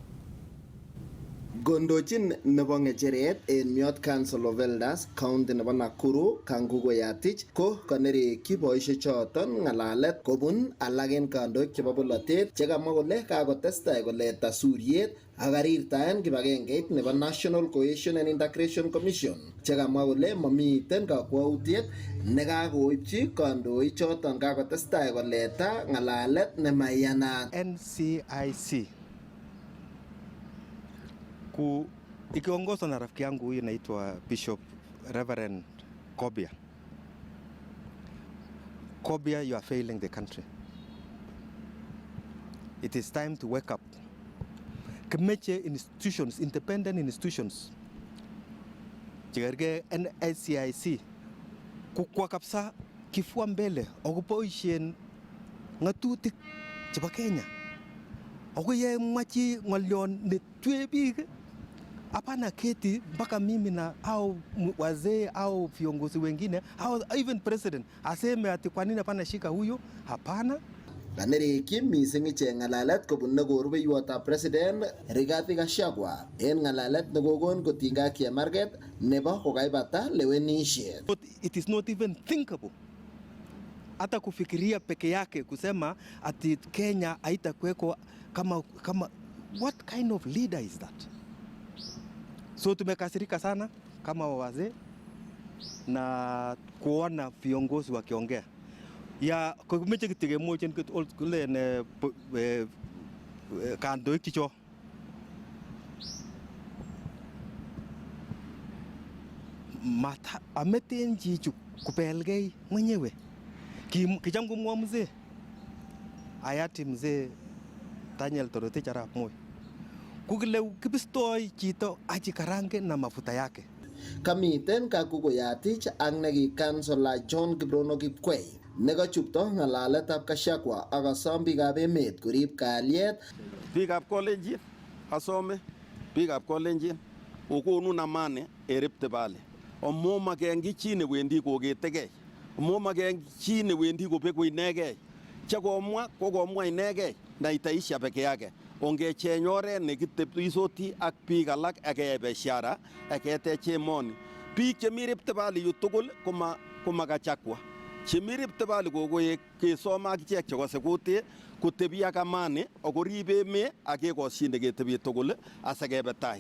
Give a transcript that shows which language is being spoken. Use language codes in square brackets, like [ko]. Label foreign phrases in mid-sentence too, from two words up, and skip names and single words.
[kln] Gondochin nebo ng'echeret en Miot Council of Elders county nebo Nakuru Kangugu Yatich ko kanerekyi boisiechoton ng'alalet kobun alak en kandoik chebo bolotet chekamwa kole kakotestai koleta suriet ak karirtaen kibagengeit nebo National Cohesion and Integration Commission chekamwa kole mamiten kakwautiet nekakoipchi kandoik choton kakotestai koleta ng'alalet nemaiyanat. [sw] NCIC ikiongozwa na rafiki yangu huyu naitwa Bishop Reverend Kobia. [en] Kobia, you are failing the country. It is time to wake up. Kimeche institutions, independent institutions, [kln] chigerge NCIC kukwa [sw] kabisa kifua mbele [kln] akoboisien ng'atutik chebo Kenya. Ako ye mwachi ng'olyon netue biik [sw] hapana keti mpaka mimi na au wazee au viongozi wengine au [en] even president [sw] aseme ati kwa nini hapana shika huyo, hapana. [kln] Kanerikyi mising ichek ng'alalet kobun nekorubeiwotab president Rigathi Gachagua en ng'alalet nekokon kotinygei ak chemarget nebo kokaibata lewenisiet. [en] It is not even thinkable [sw] hata kufikiria peke yake kusema ati Kenya haitakuweko kama [en] what kind of leader is that? [sw] So tumekasirika sana kama wazee na kuona viongozi wakiongea ya kumeche [kln] kitikemwochin kule ne kandoik chicho mata ameten chichu kubelgei mwenyewe kicham kumwa [sw] mzee hayati mzee [kln] Daniel Toroitich arap Moi kukile kibistoi chito achikarange [sw] na mafuta yake. [kln] Kamiten kakukuyatich ak neki kansela John Kibrono Kipkwei nekachupto ng'alaletab Gachagua ak kosom biikab emet korib kalyet. Biikab Kolenjin asome biikab Kolenjin okonun amani en Rift Valley. Amu makengi chi newendi koketegei. Amu makengi chi newendi kobeku inegei. Chekomwa kokomwa inegei [sw] na itaisha peke yake. [kln] Ongecheng oret nekitebisoti ak biik alak ak keyai biashara ak ketech emoni. Biik chemi Rift Valley yu tugul koma Gachagua. Chemi Rift Valley kokoek kesom akichek chekose kutit kotebi ak amani akorib emet ak kekosyine ketebi tugul asikebe tai.